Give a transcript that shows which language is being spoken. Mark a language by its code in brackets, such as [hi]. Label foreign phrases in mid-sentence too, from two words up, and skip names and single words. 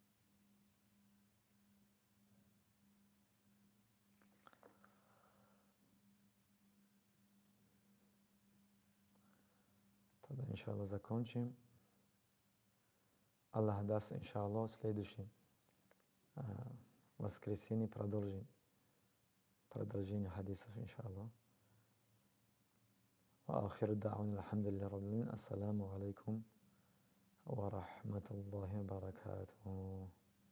[ru] Тогда, иншаллах, закончим. Аллах даст, иншаллах, в следующем воскресенье продолжение хадисов, иншаллах. [ar] وآخر دعوانا الحمد لله رب العالمين. السلام عليكم ورحمة الله وبركاته.